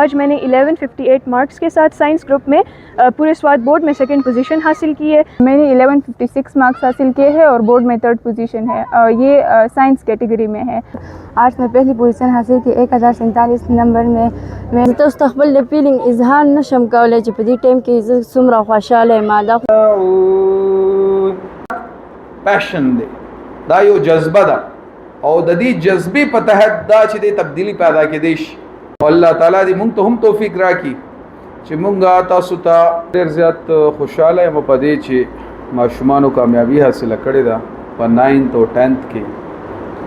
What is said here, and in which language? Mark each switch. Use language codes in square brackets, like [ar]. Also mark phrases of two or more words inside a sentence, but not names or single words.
[ur] آج میں نے 1158 مارکس کے ساتھ سائنس گروپ میں پورے سوات بورڈ میں سیکنڈ پوزیشن حاصل کی ہے. میں نے 1156 مارکس حاصل کیے ہیں اور بورڈ میں تھرڈ پوزیشن ہے اور یہ سائنس کیٹیگری میں ہے. آج میں پہلی پوزیشن حاصل کی 1047 نمبر میں. [ps] میں مستقبل د فیلنگ اظهار نشم کولی چې په دې ټیم کې زه څومره خوشاله یم. پیشن دی دا یو جذبه ده او د دې جذبې په تحت دا چې د تبدیلی پیدا کېدی شي او الله تعالی دې مونږ ته هم توفیق راکړي چې مونږ تاسو ته ډېر زیات خوشحاله یم په دې چې ماشومانو کامیابي حاصله کړې ده په 9th او 10th کې.